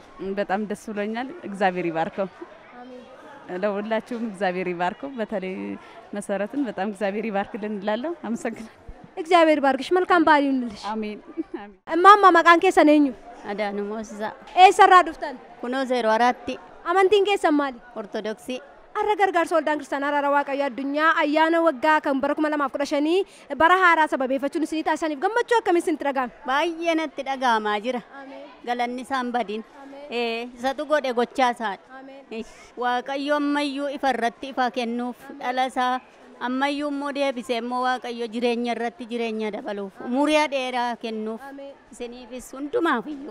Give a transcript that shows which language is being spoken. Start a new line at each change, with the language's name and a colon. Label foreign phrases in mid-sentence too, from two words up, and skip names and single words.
Amharic: በጣም ደስ ብሎኛል። እግዚአብሔር ይባርከው። አሜን። ለሁላችሁም እግዚአብሔር ይባርከው። በተለይ መሰረትን በጣም እግዚአብሔር ይባርክልን እላለሁ። አመሰግናለሁ። እግዚአብሔር ይባርክሽ። መልካም በዓል ይሁንልሽ። አሜን።
Oromo: እማማ maqaan keessan eenyu አዳኑ ሞዛ eessaa dhuftan ኩኖ 04 amantiin keessan maali ኦርቶዶክሲ Arra gargaarsa waldaan kiristaanaa Araara Waaqayyoo addunyaa ayyaana waggaa kan bara 2015 bara haaraa sababeeffachuun isinii taasisaniif gammachuu akkamii isinitti dhaga'ame? Baay'ee natti dhaga'amaa jira. Galanni isaan badin. Isatu godhe gochaa isaadha. Waaqayyo ammayyuu ifa irratti ifa kennuuf dhala isaa ammayyuu immoo deebisee immoo Waaqayyo jireenya irratti jireenya dabaluuf umurii dheeraa kennuuf isiniifis hundumaaf iyyuu.